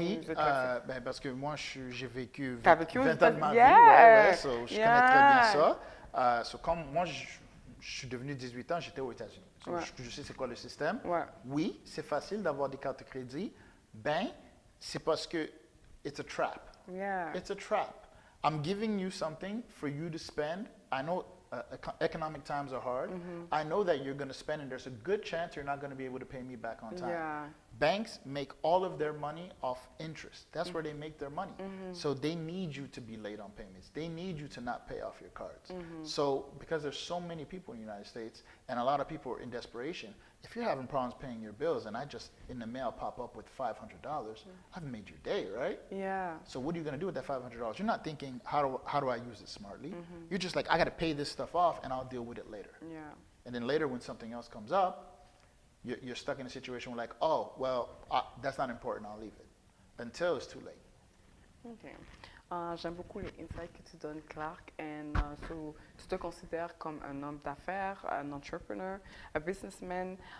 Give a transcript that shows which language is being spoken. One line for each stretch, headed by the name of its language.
French: Oui, parce que moi, j'ai vécu 20 ans de ma vie, so je connais très bien ça. So, comme moi, je suis devenu 18 ans, j'étais aux États-Unis. So je sais c'est quoi le système. Oui, c'est facile d'avoir des cartes de crédit. Ben, c'est parce que
English: it's a trap. It's a trap. I'm giving you something for you to spend. I know economic times are hard. I know that you're going to spend, and there's a good chance you're not going to be able to pay me back on time. Banks make all of their money off interest. That's where they make their money. So they need you to be late on payments. They need you to not pay off your cards. So because there's so many people in the United States, and a lot of people are in desperation, if you're having problems paying your bills and I just in the mail pop up with $500, I've made your day, right? So what are you going to do with that $500? You're not thinking, how do I use it smartly? You're just like, I got to pay this stuff off and I'll deal with it later. And then later when something else comes up, you're stuck in a situation where like, oh, well, that's not important, I'll leave it. Until it's too late. Okay.
French: J'aime beaucoup les insights que tu donnes, Clark.
English: And so,
French: tu te considères comme un homme d'affaires, un entrepreneur, un businessman.